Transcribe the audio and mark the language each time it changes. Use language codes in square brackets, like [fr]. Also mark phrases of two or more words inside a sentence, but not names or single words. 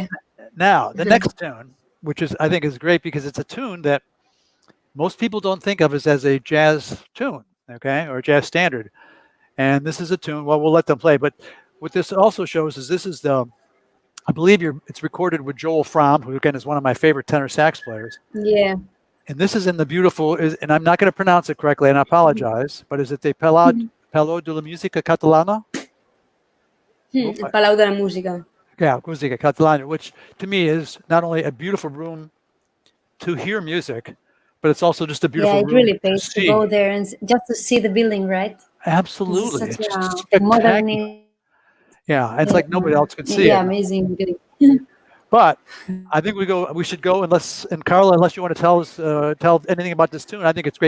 [en] Now the next tune, which I think is great because it's a tune that most people don't think of as a jazz tune, okay, or a jazz standard. And this is a tune. Well, we'll let them play. But what this also shows is this is I believe it's recorded with Joel Fromm, who again is one of my favorite tenor sax players. Yeah. And this is in the beautiful, and I'm not going to pronounce it correctly, and I apologize, but is it the Palau de la Música Catalana? El Palau de la Música. Yeah, Música Catalana, which to me is not only a beautiful room to hear music, but it's also just a beautiful room. Yeah, it really pays to go there and just to see the building, right? Absolutely. It's such a modern. Yeah, it's like nobody else can see it. Yeah, amazing. But I think we should go, and Carla, unless you want to tell anything about this tune, I think it's great.